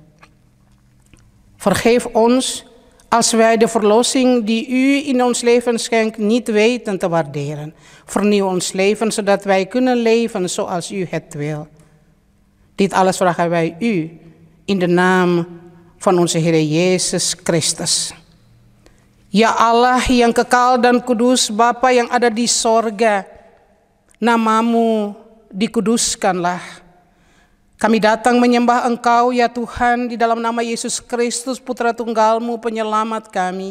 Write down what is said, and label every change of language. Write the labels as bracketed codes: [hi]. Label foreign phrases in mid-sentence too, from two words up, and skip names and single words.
[nl] Vergeef ons als wij de verlossing die u in ons leven schenkt niet weten te waarderen. Vernieuw ons leven, zodat wij kunnen leven zoals u het wil. Dit alles vragen wij u in de naam van onze Heer Yesus Christus. [id] Ya Allah yang kekal dan kudus, Bapa yang ada di sorga, namamu dikuduskanlah. Kami datang menyembah Engkau ya Tuhan di dalam nama Yesus Kristus, Putra Tunggalmu, Penyelamat kami.